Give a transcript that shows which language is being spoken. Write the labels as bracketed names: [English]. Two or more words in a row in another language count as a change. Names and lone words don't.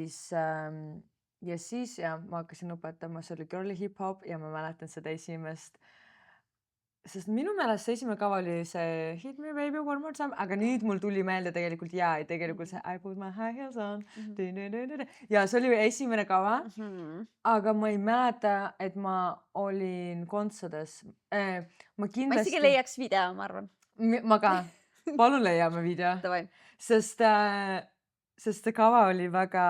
[Estonian] siis ja ma hakkasin õpetama, see oli [English] girly hip-hop [Estonian] ja ma mäletan seda esimest, sest minu meelest see esimene kava oli see Hit me baby one more time, aga nüüd mul tuli meelde tegelikult tegelikult see I put my high heels on ja see oli esimene kava, aga ma ei mäleta, et ma olin kontsades. Ma ma isegi kindlasti, leiaks video, ma arvan. ma ka, palun leiame video, Davai. sest see kava oli väga,